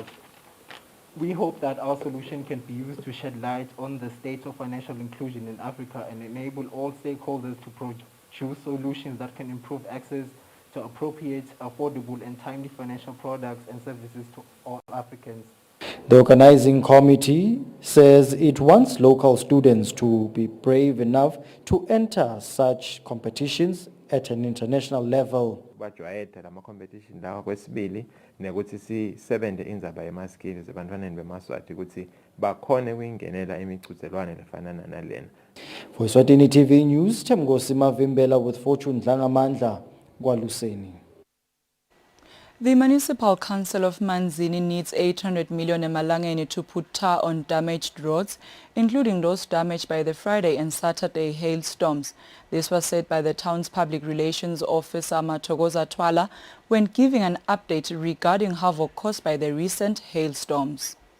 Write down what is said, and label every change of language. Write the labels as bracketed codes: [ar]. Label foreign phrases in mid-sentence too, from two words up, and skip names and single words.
[en] We hope that our solution can be used to shed light on the state of financial inclusion in Africa and enable all stakeholders to produce solutions that can improve access to appropriate, affordable and timely financial products and services to all Africans. The organizing committee says it wants local students to be brave enough to enter such competitions at an international level. [ss] Bajwayele lama competition lawa kwesibili nekuthi sisebenze indzaba yema skills ebantwaneni bemaswati ukuthi bakhone ukuyingenela imichuzelwane lefanana nalena. [en] For Eswatini TV News, Themgosi Mavimbela with Fortune Dlangamandla, KwaLuseni. The Municipal Council of Manzini needs 800 million emalangeni to put tar on damaged roads, including those damaged by the Friday and Saturday hailstorms. This was said by the town's public relations officer Mathokoza Twala when giving an update regarding havoc caused by the recent hailstorms.